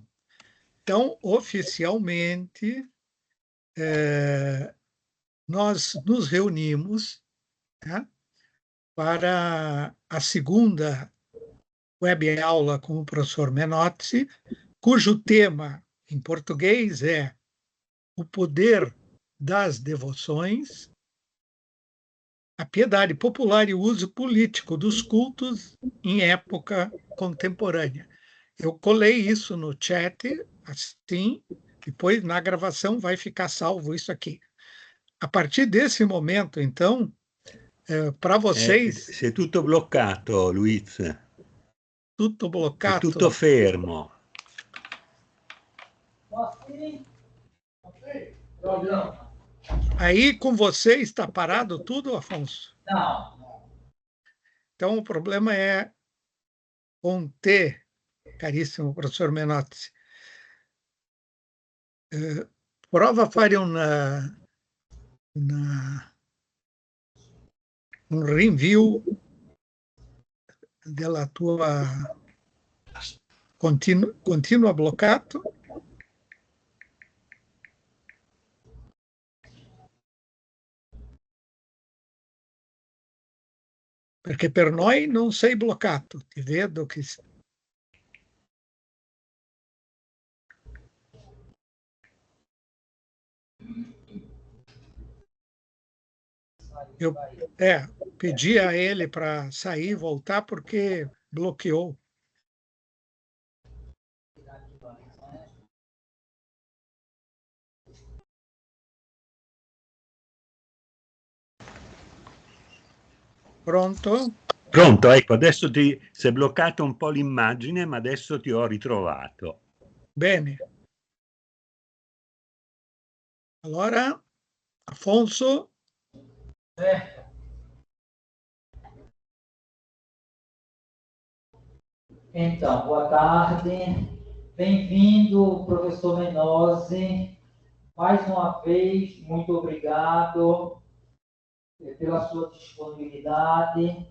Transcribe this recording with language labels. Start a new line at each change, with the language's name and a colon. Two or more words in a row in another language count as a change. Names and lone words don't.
Portuguese: Então, oficialmente, nós nos reunimos, né, para a segunda web aula com o professor Menotti, cujo tema em português é o poder das devoções, a piedade popular e o uso político dos cultos em época contemporânea. Eu colei isso no chat, assim, depois na gravação vai ficar salvo isso aqui. A partir desse momento, então, para vocês...
Italian: C'è tutto bloccato, Luiz. Tutto bloccato. È tutto fermo.
Portuguese: Aí com você está parado tudo, Afonso? Não. Então o problema é com T, caríssimo professor Menotti.
Italian: Prova a fare un rinvio della tua continua bloccato. Perché per noi non sei bloccato, ti vedo che...
Portuguese: Eu pedi a ele para sair e voltar porque bloqueou.
Italian: Pronto? Pronto, ecco, adesso si è bloccato un po' l'immagine, ma adesso ti ho ritrovato. Bene. Allora, Afonso.
Portuguese: Então, boa tarde. Bem-vindo, professor Menotti. Mais uma vez, muito obrigado pela sua disponibilidade.